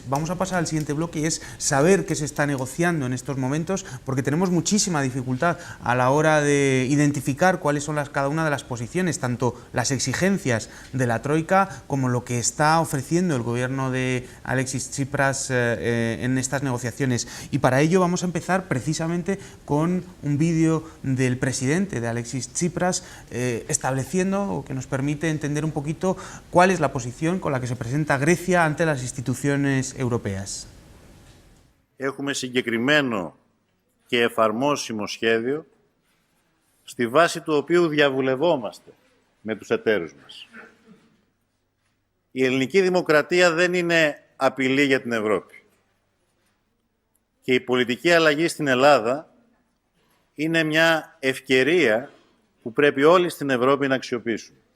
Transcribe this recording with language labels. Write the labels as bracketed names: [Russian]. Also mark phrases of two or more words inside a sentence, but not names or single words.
[Spanish] Vamos a pasar al siguiente bloque, y es saber qué se está negociando en estos momentos, porque tenemos muchísima dificultad a la hora de identificar cuáles son cada una de las posiciones, tanto las exigencias de la troika como lo que está ofreciendo el gobierno de Alexis Tsipras en estas negociaciones. Y para ello vamos a empezar precisamente con un vídeo del presidente de Alexis Tsipras estableciendo, o que nos permite entender un poquito cuál es la posición con la que se presenta Grecia ante las instituciones europeas. [Greek] Έχουμε συγκεκριμένο και εφαρμόσιμο σχέδιο, στη βάση του οποίου διαβουλευόμαστε με τους εταίρους μας. Η ελληνική δημοκρατία δεν είναι απειλή για την Ευρώπη. Και η πολιτική αλλαγή στην Ελλάδα είναι μια ευκαιρία που πρέπει όλοι στην Ευρώπη να αξιοποιήσουν.